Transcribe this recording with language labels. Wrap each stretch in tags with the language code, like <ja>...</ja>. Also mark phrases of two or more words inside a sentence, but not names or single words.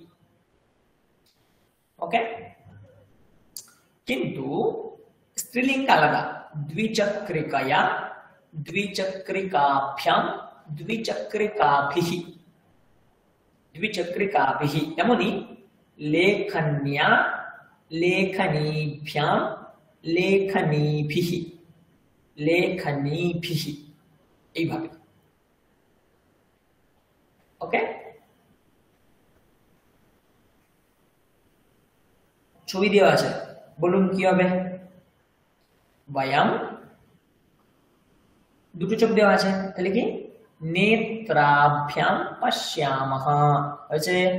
<sa>ओके,</sa> <bn>কিন্তু স্ত্রীলিঙ্গ আলাদা,</bn> <sa>द्विचक्रिकया, द्विचक्रिकाभ्यां, द्विचक्रिकाभिः, द्विचक्रिकाभिः। एमनि लेखन्या, लेखनीभ्यां, लेखनीभिः, लेखनीभिः,</sa> <bn>এইভাবে। ওকে, ছবি দেওয়া আছে, বলুন কি হবে। বয়াম, দুটো চোখ দেওয়া আছে, তাহলে কি</bn> <sa>নেত্রাভ্যাম পশ্যামহ</sa> <bn>হয়েছে।</bn>